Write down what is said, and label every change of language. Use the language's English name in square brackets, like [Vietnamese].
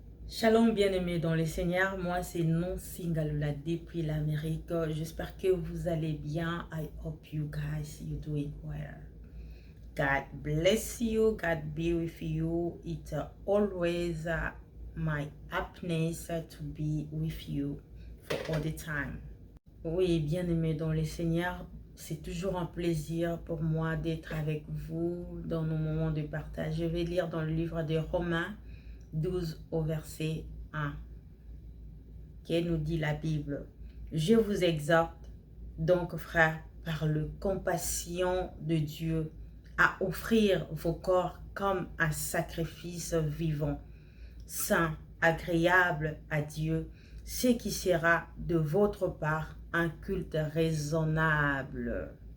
[French] Shalom bien-aimés dans le Seigneur, moi c'est Nancy Ngalula depuis l'Amérique. J'espère que vous allez bien. [English] I hope you guys you doing well. God bless you, God be with you. It's always my happiness to be with you for all the time. [French] Oui, bien-aimés dans le Seigneur, c'est toujours un plaisir pour moi d'être avec vous dans nos moments de partage. Je vais lire dans le livre de Romains 12 au verset 1, qui nous dit la Bible. Je vous exhorte donc, frères, par le compassion de Dieu, à offrir vos corps comme un sacrifice vivant, saint, agréable à Dieu, ce qui sera de votre part un culte raisonnable.